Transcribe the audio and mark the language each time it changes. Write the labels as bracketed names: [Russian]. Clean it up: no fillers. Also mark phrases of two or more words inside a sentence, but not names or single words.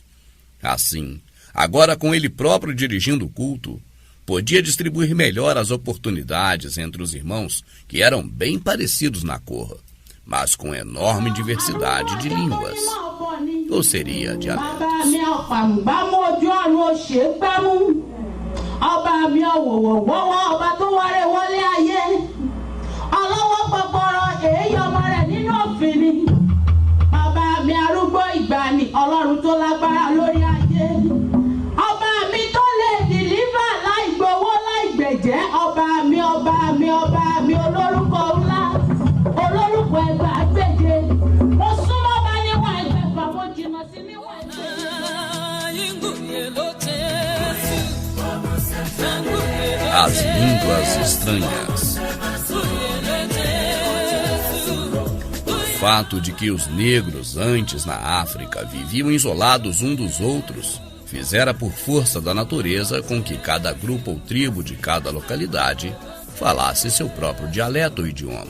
[Portuguese] Assim, agora com ele próprio dirigindo o culto, podia distribuir melhor as oportunidades entre os irmãos que eram bem parecidos na cor, mas com enorme diversidade de línguas, ou seria dialetos. [Yoruba] Ọlọ́run tó lágbára lórí ayé, ọba mi tó lè dìlífà láì gbowó láì gbẹ̀jẹ́, ọba mi olórúkọ ńlá, olórúkọ ẹgbàágbèje, mo súnmọ́ bá níwọ̀n ẹgbẹ̀fà, mo jìnnà sí níwọ̀n ẹgbẹ̀fà. [Portuguese] As línguas estranhas. O fato de que os negros antes na África viviam isolados uns dos outros fizera por força da natureza com que cada grupo ou tribo de cada localidade falasse seu próprio dialeto ou idioma.